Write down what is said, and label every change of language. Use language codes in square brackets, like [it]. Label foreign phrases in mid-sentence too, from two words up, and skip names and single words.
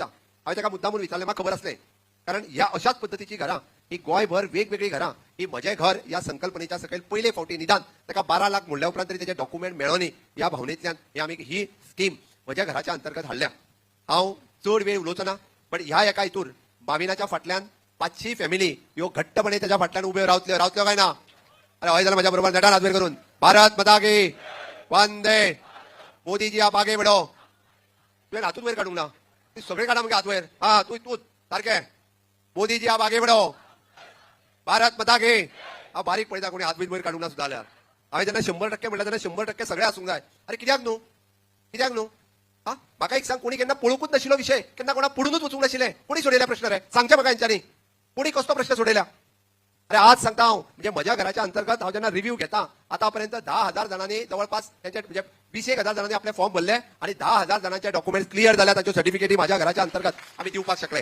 [kok] हांवें ताका मुद्दामून विचारलें, म्हाका खबर आसलें, कारण ह्या अशाच पद्दतीची घरां ही गोंयभर वेगवेगळी घरां ही म्हजें घर या संकल्पनेच्या सकयल पयले फावटी निदान ताका 12 लाख म्हणल्या उपरांत तरी त्याचे डॉक्युमेंट मेळोनी ह्या भावनेंतल्यान हे आमी ही स्कीम म्हज्या घराच्या अंतर्गत हाडल्या. हांव चड वेळ उलोवचो ना, पण ह्या एका हितूर बाविनाच्या फाटल्यान 500 फॅमिली ह्यो घट्टपणे त्याच्या फाटल्यान उबे रावतल्यो काय ना. अरे हय जाल्यार म्हाज्या बरोबर नेटान हात वयर करून [hi] भारत माता की वंदे मोदीजी आप आगे बढो. [kok] तुवें हातूच वयर काडूंक ना, ती सगळे काडा मगे हात वयर. हा तूं सारकें. [hi] मोदीजी आप आगे बढो. भारत माता की. [kok] हांव बारीक पळयता कोणी हात बीत वयर काडूंक ना सुद्दां जाल्यार. हांवें जेन्ना 100% म्हणल्यार तेन्ना 100% सगळे आसूंक जाय. अरे कित्याक न्हू, कित्याक न्हू. हा म्हाका एक सांग, कोणी केन्ना पळोवंकूच नाशिल्लो विशय, केन्ना कोणा पुढूनच वचूंक नाशिल्लें, कोणी सोडयल्या प्रश्न रे सांगचे म्हाका हेंच्यांनी, कोणी कसलो प्रश्न सोडयल्या. अरे आज सांगता हांव, म्हणजे म्हज्या घराच्या अंतर्गत हांव जेन्ना रिव्ह्यू घेता आतापर्यंत 10,000 जणांनी जवळपास त्यांचे म्हणजे 20,000 जणांनी [mr] आपले फॉर्म भरले आणि 10,000 जणांचे डॉक्युमेंट क्लिअर झाल्या, [kok] ताच्यो सर्टिफिकेटी माझ्या घराच्या अंतर्गत आम्ही दिवपाक शकले.